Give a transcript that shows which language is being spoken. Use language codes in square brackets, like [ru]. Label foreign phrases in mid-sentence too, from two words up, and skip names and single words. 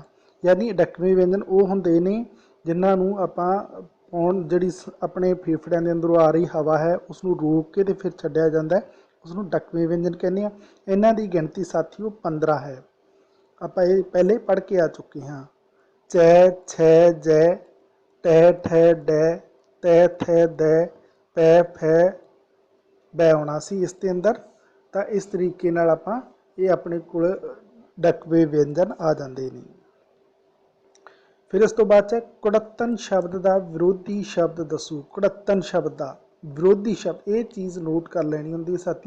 [pa] ਯਾਨੀ ਡੱਕਵੇਂ ਵਿਅੰਜਨ ਵੋ ਹੁੰਦੇ ਨੇ ਜਿਨ੍ਹਾਂਨੇ ਆਪਾਂ ਪੌਣ ਜਿਹੜੀ ਅਪਨੇ ਫੇਫੜਿਆਂ ਕੇ ਅੰਦਰੋਂ ਆ ਰਹੀ ਹਵਾ ਹੈ ਉਸਨੂੰ ਰੋਕ ਕੇ ਤੋ ਫਿਰ ਛੱਡਿਆ ਜਾਤਾ ਹੈ, ਉਸਨੂੰ ਡੱਕਵੇਂ ਵਿਅੰਜਨ ਕਹਿਨੇ ਹੈਂ। ਇਨ੍ਹਾਂ ਦੀ ਗਿਣਤੀ ਸਾਥੀਓ 15 ਹੈ। ਆਪਾਂ ਯੇ ਪਹਿਲੇ ਪੜ੍ਹ ਕੇ ਆ ਚੁੱਕੇ ਹੈਂ। ਚੈ ਛੈ ਜੈ ਟੈ ਠੈ ਡੈ ਤੈ ਥੈ ਦੈ ਪੈ ਫੈ ਬੈ ਆਉਣਾ ਸੀ ਇਸਕੇ ਅੰਦਰ। ਤੋ ਇਸ ਤਰੀਕੇ ਨਾਲ ਆਪਾਂ ਯੇ ਅਪਨੇ ਕੋਲ ਡੱਕਵੇ ਵਿਅੰਜਨ ਆ ਜਾਤੇ ਹੈਂ। ਫਿਰ ਇਸ ਤੋ ਬਾਦ ਕੁੜੱਤਣ ਸ਼ਬਦ ਕਾ ਵਿਰੋਧੀ ਸ਼ਬਦ ਦੱਸੋ। [hi] कुड़त्तन शब्द का विरोधी शब्द ये चीज़ नोट कर लेनी होंगी साथियों।